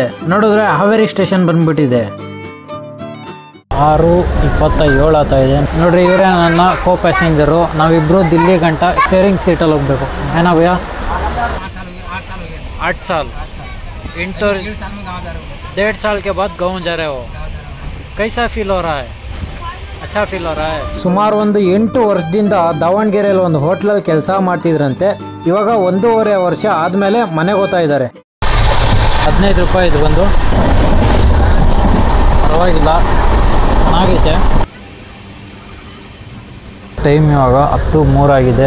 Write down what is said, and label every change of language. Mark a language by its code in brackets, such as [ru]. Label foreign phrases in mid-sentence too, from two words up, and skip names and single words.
[kn] ನೋಡಿದ್ರೆ ಹಾವೇರಿ ಸ್ಟೇಷನ್ ಬಂದ್ಬಿಟ್ಟಿದೆ. 6:27 ಆಗ್ತಾ ಇದೆ. ನೋಡ್ರಿ, ಇವರೇ ನನ್ನ [en] co passengeru. [kn] ನಾವಿಬ್ಬರು ದಿಲ್ಲಿ ಗಂಟ [en] sharing seatalli [kn] ಹೋಗ್ಬೇಕು. ಏನಾ ಭಯ್ಯ? [hi] 8 साल 1.5 साल के बाद गाँव जा रहे हो. कैसा फील हो रहा है? अच्छा फील हो रहा है. [kn] ಸುಮಾರು ಒಂದು 8 ವರ್ಷದಿಂದ ದಾವಣಗೆರೆಯಲ್ಲಿ ಒಂದು ಹೋಟ್ಲಲ್ಲಿ ಕೆಲಸ ಮಾಡ್ತಿದ್ರಂತೆ. ಇವಾಗ 1.5 ವರ್ಷ ಆದಮೇಲೆ ಮನೆಗೆ ಹೋಗ್ತಾ ಇದ್ದಾರೆ. 15 ರೂಪಾಯಿ ಇದು ಬಂದು. ಪರವಾಗಿಲ್ಲ, ಚೆನ್ನಾಗೈತೆ. ಟೈಮ್ ಇವಾಗ 10:03 ಆಗಿದೆ.